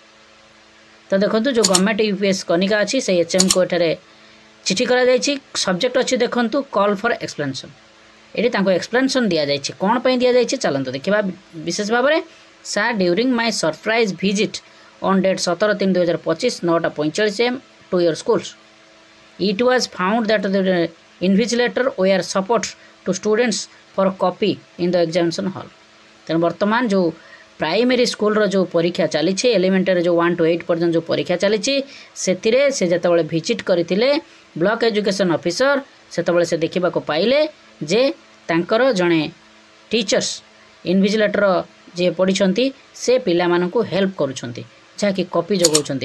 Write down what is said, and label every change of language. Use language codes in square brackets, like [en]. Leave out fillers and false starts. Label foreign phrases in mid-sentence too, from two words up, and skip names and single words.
[or] ତ ଦେଖନ୍ତୁ ଯେଉଁ ଗଭର୍ଣ୍ଣମେଣ୍ଟ UPS କନିକା ଅଛି ସେଇ HMକୁ ଏଠାରେ ଚିଠି କରାଯାଇଛି। ସବଜେକ୍ଟ ଅଛି ଦେଖନ୍ତୁ [en] call for explanation. [or] ଏଠି ତାଙ୍କୁ ଏକ୍ସପ୍ଲେନେସନ୍ ଦିଆଯାଇଛି, କ'ଣ ପାଇଁ ଦିଆଯାଇଛି ଚାଲନ୍ତୁ ଦେଖିବା ବିଶେଷ ଭାବରେ। [en] Sir, during my surprise visit on date 17/3/2025 9:45 AM to your schools, it was found that the invigilator were support to students for copy in the examination hall। [or] ତେଣୁ ବର୍ତ୍ତମାନ ଯେଉଁ [en] primary schoolର [or] ଯେଉଁ ପରୀକ୍ଷା ଚାଲିଛି, ଏଲିମେଣ୍ଟାରୀ ଯେଉଁ 1 to 8 ପର୍ଯ୍ୟନ୍ତ ଯେଉଁ ପରୀକ୍ଷା ଚାଲିଛି, ସେଥିରେ ସେ ଯେତେବେଳେ ଭିଜିଟ୍ କରିଥିଲେ [en] block education officer, [or] ସେତେବେଳେ ସେ ଦେଖିବାକୁ ପାଇଲେ ଯେ ତାଙ୍କର ଜଣେ [en] teachers invigilator [or] ଯିଏ ପଢ଼ିଛନ୍ତି ସେ ପିଲାମାନଙ୍କୁ ହେଲ୍ପ କରୁଛନ୍ତି, ଯାହାକି କପି ଯୋଗାଉଛନ୍ତି।